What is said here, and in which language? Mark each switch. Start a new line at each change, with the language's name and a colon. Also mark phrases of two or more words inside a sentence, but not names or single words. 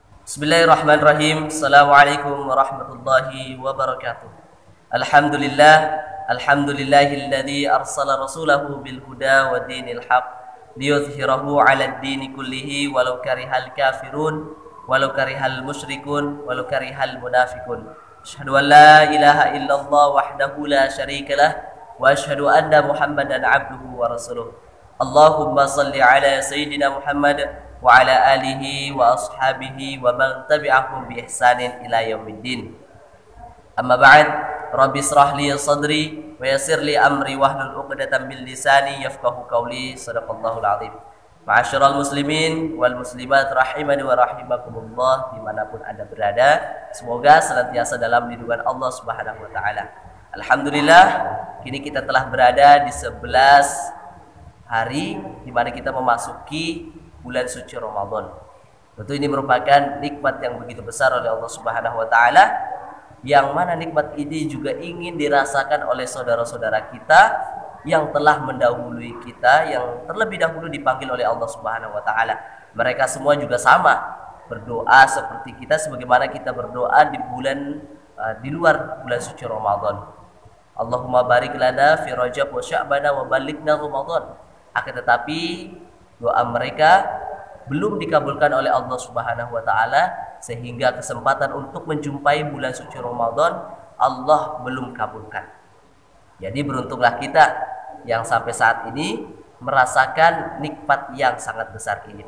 Arabic: بسم الله الرحمن الرحيم. السلام عليكم ورحمة الله وبركاته. الحمد لله، الحمد لله الذي أرسل رسوله بالهدى ودين الحق ليظهره على الدين كله ولو كره الكافرون ولو كره المشركون ولو كره المنافقون. أشهد أن لا إله إلا الله وحده لا شريك له وأشهد أن محمدا عبده ورسوله. اللهم صل على سيدنا محمد وعلى آله وأصحابه ومن تبعهم بإحسان إلى يوم الدين. أما بعد، رب اشرح لي صدري ويسر لي أمري واحلل عقدة من لساني يفقهوا قولي. صدق الله العظيم. معاشر المسلمين والمسلمات رحمني ورحمكم الله
Indonesian: dimanapun Anda berada, semoga senantiasa dalam lindungan Allah
Arabic: سبحانه وتعالى.
Indonesian: Alhamdulillah, kini kita telah berada di 11 hari di mana kita memasuki bulan suci Ramadan. Tentu ini merupakan nikmat yang begitu besar oleh Allah
Arabic: سبحانه وتعالى,
Indonesian: yang mana nikmat ini juga ingin dirasakan oleh saudara-saudara kita yang telah mendahului kita, yang terlebih dahulu dipanggil oleh Allah
Arabic: سبحانه وتعالى.
Indonesian: Mereka semua juga sama berdoa seperti kita, sebagaimana kita berdoa di bulan di luar bulan suci Ramadan.
Arabic: اللهم بارك لنا في رجب وشعبان وبلغنا رمضان.
Indonesian: Akan tetapi doa mereka belum dikabulkan oleh Allah
Arabic: سبحانه وتعالى,
Indonesian: sehingga kesempatan untuk menjumpai bulan suci Ramadan Allah belum kabulkan. Jadi beruntunglah kita yang sampai saat ini merasakan nikmat yang sangat besar ini.